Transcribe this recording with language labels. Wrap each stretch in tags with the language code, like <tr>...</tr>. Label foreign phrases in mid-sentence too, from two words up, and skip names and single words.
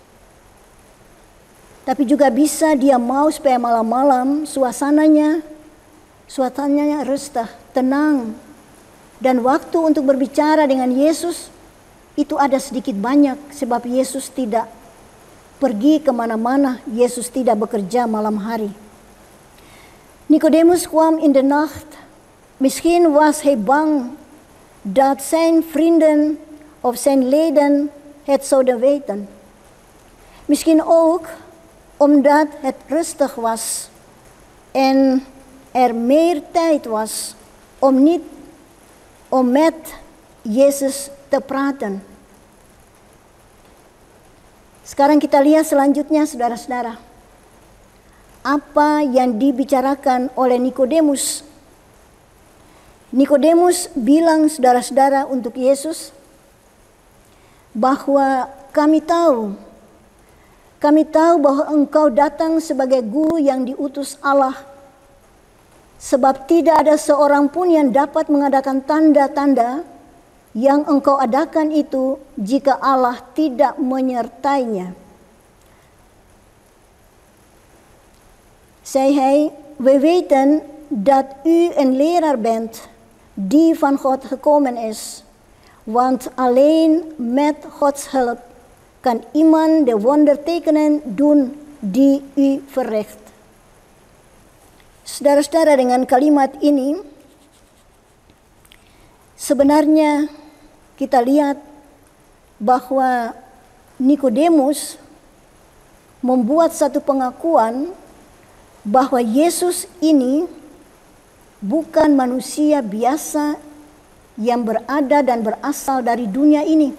<id>Tapi juga bisa dia mau supaya malam-malam suasananya resah, tenang. Dan waktu untuk berbicara dengan Yesus itu ada sedikit banyak sebab Yesus tidak pergi kemana-mana, Yesus tidak bekerja malam hari.</id> <nl>Nicodemus kwam in de nacht. Misschien was hij bang dat zijn vrienden of zijn leden het zouden weten. Misschien ook omdat het rustig was en er meer tijd was om met Yesus te praten.</nl> <id>Sekarang kita lihat selanjutnya saudara-saudara. Apa yang dibicarakan oleh Nikodemus. Nikodemus bilang saudara-saudara untuk Yesus bahwa kami tahu bahwa engkau datang sebagai guru yang diutus Allah. Sebab tidak ada seorang pun yang dapat mengadakan tanda-tanda yang engkau adakan itu jika Allah tidak menyertainya.</id> <nl>Zei hij, we weten dat u een leraar bent die van God gekomen is. Want alleen met Gods hulp kan iemand de wondertekenen doen die u verricht.</nl> <id>Saudara-saudara, dengan kalimat ini sebenarnya kita lihat bahwa Nikodemus membuat satu pengakuan bahwa Yesus ini bukan manusia biasa yang berada dan berasal dari dunia ini.</id>